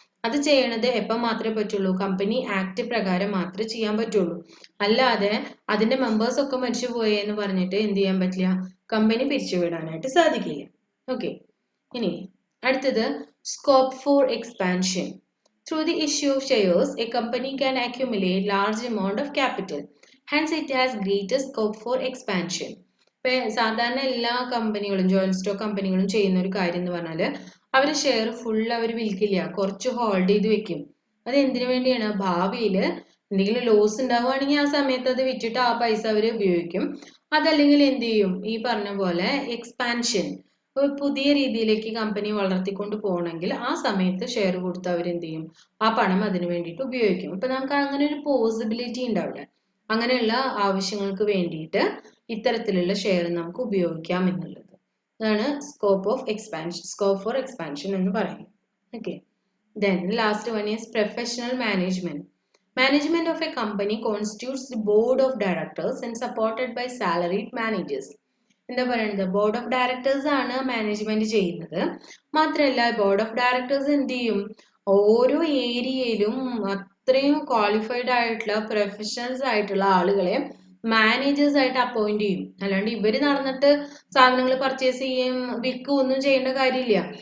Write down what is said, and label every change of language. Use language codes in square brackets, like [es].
[ml] അത് ചെയ്യണത് എപ്പം മാത്രമേ പറ്റുള്ളൂ, കമ്പനി ആക്ട് പ്രകാരം മാത്രമേ ചെയ്യാൻ പറ്റുള്ളൂ. അല്ലാതെ അതിന്റെ മെമ്പേഴ്സ് ഒക്കെ മരിച്ചു പോയെന്ന് പറഞ്ഞിട്ട് എന്ത് ചെയ്യാൻ പറ്റില്ല, കമ്പനി പിരിച്ചുവിടാനായിട്ട് സാധിക്കില്ല. ഓക്കെ, ഇനി അടുത്തത് scope for expansion. [en] Through the issue of shares, a company can accumulate large amount of capital. Hence, it has greater scope for expansion. [ml] സാധാരണ എല്ലാ കമ്പനികളും ജോയിന്റ് സ്റ്റോക്ക് കമ്പനികളും ചെയ്യുന്ന ഒരു കാര്യം എന്ന് പറഞ്ഞാൽ അവർ ഷെയർ ഫുൾ അവർ വിൽക്കില്ല, കുറച്ച് ഹോൾഡ് ചെയ്ത് വെക്കും. അത് എന്തിനു വേണ്ടിയാണ്, ഭാവിയിൽ എന്തെങ്കിലും ലോസ് ഉണ്ടാവുകയാണെങ്കിൽ ആ സമയത്ത് അത് വിറ്റിട്ട് ആ പൈസ അവർ ഉപയോഗിക്കും. അതല്ലെങ്കിൽ എന്ത് ചെയ്യും, ഈ പറഞ്ഞ പോലെ എക്സ്പാൻഷൻ, പുതിയ രീതിയിലേക്ക് കമ്പനി വളർത്തിക്കൊണ്ട് പോകണമെങ്കിൽ ആ സമയത്ത് ഷെയർ കൊടുത്ത് അവരെന്ത് ചെയ്യും, ആ പണം അതിനു വേണ്ടിയിട്ട് ഉപയോഗിക്കും. അപ്പൊ നമുക്ക് അങ്ങനെ ഒരു പോസിബിലിറ്റി ഉണ്ട് അവിടെ. അങ്ങനെയുള്ള ആവശ്യങ്ങൾക്ക് വേണ്ടിയിട്ട് ഇത്തരത്തിലുള്ള ഷെയർ നമുക്ക് ഉപയോഗിക്കാം എന്നുള്ളത്. അതാണ് സ്കോപ്പ് ഫോർ എക്സ്പാൻഷൻ എന്ന് പറയുന്നത്. [en] Okay, then last one is professional management. Management of a company constitutes the board of directors and supported by salaried managers. [ml] എന്താ പറയുന്നത്, ബോർഡ് ഓഫ് ഡയറക്ടേഴ്സ് ആണ് മാനേജ്മെന്റ് ചെയ്യുന്നത്. മാത്രമല്ല ബോർഡ് ഓഫ് ഡയറക്ടേഴ്സ് എന്ത് ചെയ്യും, ഓരോ ഏരിയയിലും അത്രയും ക്വാളിഫൈഡ് ആയിട്ടുള്ള പ്രൊഫഷണൽസ് ആയിട്ടുള്ള ആളുകളെ മാനേജേഴ്സ് ആയിട്ട് അപ്പോയിന്റ് ചെയ്യും. അല്ലാണ്ട് ഇവര് നടന്നിട്ട് സാധനങ്ങൾ പർച്ചേസ് ചെയ്യും വിൽക്കും ഒന്നും ചെയ്യേണ്ട കാര്യമില്ല.